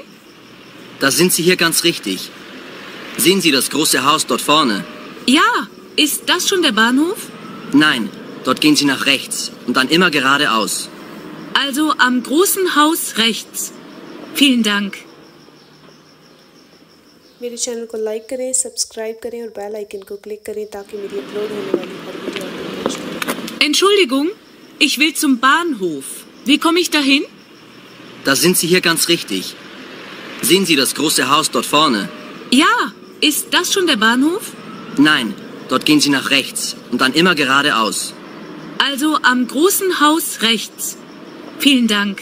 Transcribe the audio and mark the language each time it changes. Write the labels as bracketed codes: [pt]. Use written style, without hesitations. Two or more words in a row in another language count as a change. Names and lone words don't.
[de] Da sind Sie hier ganz richtig. Sehen Sie das große Haus dort vorne? Ja, ist das schon der Bahnhof? Nein, dort gehen Sie nach rechts und dann immer geradeaus. Also am großen Haus rechts. Vielen Dank. [hi] मेरे चैनल को लाइक करें, सब्सक्राइब करें और [en] bell icon [hi] को क्लिक करें ताकि मेरी अपलोड होने वाली हर वीडियो आपको पहुंचे। [de] Entschuldigung, ich will zum Bahnhof. Wie komme ich dahin? Da sind Sie hier ganz richtig. Sehen Sie das große Haus dort vorne? Ja, ist das schon der Bahnhof? Nein, dort gehen Sie nach rechts und dann immer geradeaus. Also am großen Haus rechts. Vielen Dank.